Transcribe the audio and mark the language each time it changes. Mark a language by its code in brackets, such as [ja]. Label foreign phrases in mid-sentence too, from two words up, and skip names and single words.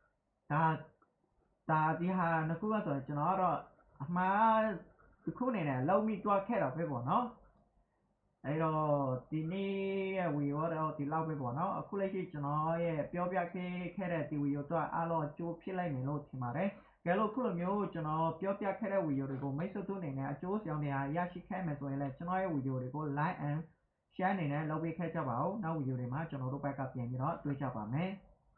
[my] ဒါဒီဟာနှစ်ခုကဆိုရင်ကျွန်တော်ကတော့အမှားတစ်ခုအနေနဲ့လုံးမိသွားခဲ့တာပဲပေါ့နော်အဲ့တော့ဒီနေ့ရဲ့ video တော့ဒီလောက်ပဲပေါ့နော်အခုလက်ရှိကျွန်တော်ရဲ့ပြောပြခဲ့တဲ့ဒီ video တော့အားလုံးအကျိုးဖြစ်လိုက်မယ်လို့ထင်ပါတယ်ကဲလို့ခုလိုမျိုးကျွန်တော်ပြောပြခဲ့တဲ့ video တွေကိုမိတ်ဆွေတို့အနေနဲ့အကျိုးဆောင်တရားရရှိခဲ့မယ်ဆိုရင်လည်းကျွန်တော်ရဲ့ video တွေကို [en] like and share [my] အနေနဲ့လုပ်ပေးခဲ့ကြပါဦးနောက် video တွေမှာကျွန်တော်တို့ဘက်ကပြန်ပြီးတော့တွေ့ကြပါမယ်